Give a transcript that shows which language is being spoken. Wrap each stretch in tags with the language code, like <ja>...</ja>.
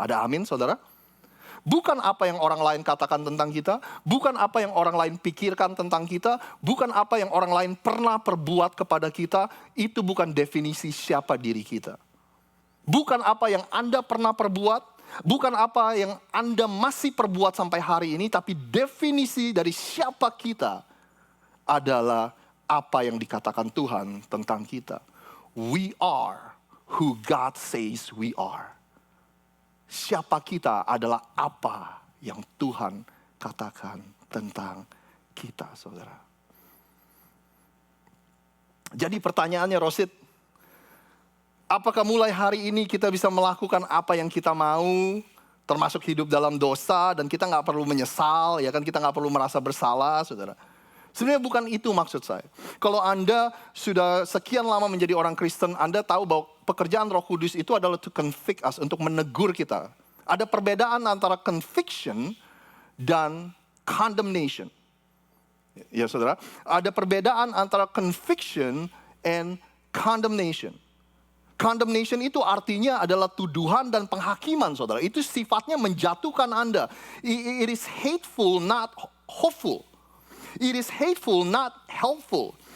<id>Ada amin, saudara? Bukan apa yang orang lain katakan tentang kita, bukan apa yang orang lain pikirkan tentang kita, bukan apa yang orang lain pernah perbuat kepada kita, itu bukan definisi siapa diri kita. Bukan apa yang Anda pernah perbuat, bukan apa yang Anda masih perbuat sampai hari ini, tapi definisi dari siapa kita adalah apa yang dikatakan Tuhan tentang kita.</id> <en>We are who God says we are.</en> <id>Siapa kita adalah apa yang Tuhan katakan tentang kita, saudara. Jadi pertanyaannya, Rosid, apakah mulai hari ini kita bisa melakukan apa yang kita mau, termasuk hidup dalam dosa, dan kita nggak perlu menyesal, ya kan? Kita nggak perlu merasa bersalah, saudara. Sebenarnya bukan itu maksud saya. Kalau Anda sudah sekian lama menjadi orang Kristen, Anda tahu bahwa pekerjaan Roh Kudus itu adalah</id> <en>to convict us,</en> <id>untuk menegur kita. Ada perbedaan antara conviction dan condemnation. Ya saudara, ada perbedaan antara conviction and condemnation. Condemnation itu artinya adalah tuduhan dan penghakiman, saudara. Itu sifatnya menjatuhkan Anda.</id> <en>It is hateful, not hopeful. It is hateful, not helpful.</en>